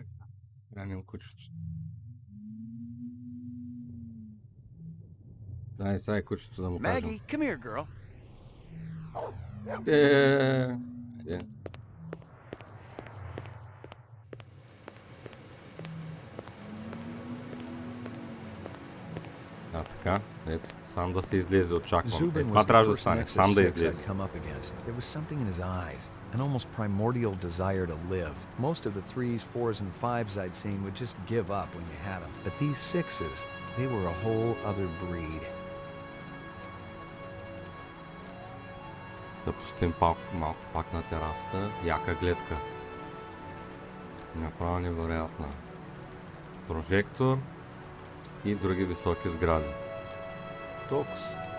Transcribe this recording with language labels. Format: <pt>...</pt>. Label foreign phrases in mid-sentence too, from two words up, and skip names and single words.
<bg>Храним кучето. Дай сега кучето да му кажем.</bg> <en>Maggie, come here, girl.</en> <bg>Е. А така, ето, сам да се излезе, очаквам. Това трябва да стане, сам да излезе.</bg> <en>There was something in his eyes, an almost primordial desire to live. Most of the 3s, 4s, and 5s I'd seen would just give up when you had them. But these 6s, they were a whole other breed.</en> <bg>Да пустим малко пак на терасата. Яка гледка. Направо невероятна. Прожектор и други високи сгради. Токс.</bg>